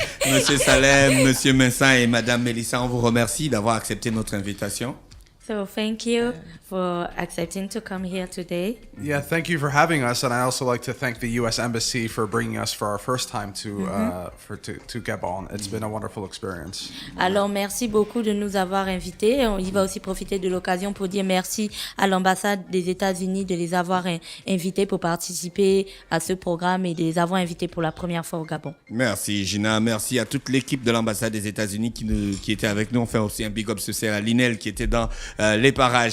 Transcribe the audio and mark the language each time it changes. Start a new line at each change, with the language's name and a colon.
French: Monsieur Salem, Monsieur Vincent et Madame Mélissa, on vous remercie d'avoir accepté notre invitation.
English: So thank you for accepting to come here today. Yeah, thank you for having us, and I also like to thank the U.S. Embassy for bringing us for our first time to Gabon. It's been a wonderful experience.
French: Alors merci beaucoup de nous avoir invités. Il va aussi profiter de l'occasion pour dire merci à l'ambassade des États-Unis de les avoir invités pour participer à ce programme et de les avoir invités pour la première fois au Gabon. Merci Gina, merci à toute l'équipe de l'ambassade des États-Unis qui était avec nous. On fait aussi un big up ce à Linel qui était dans les parages.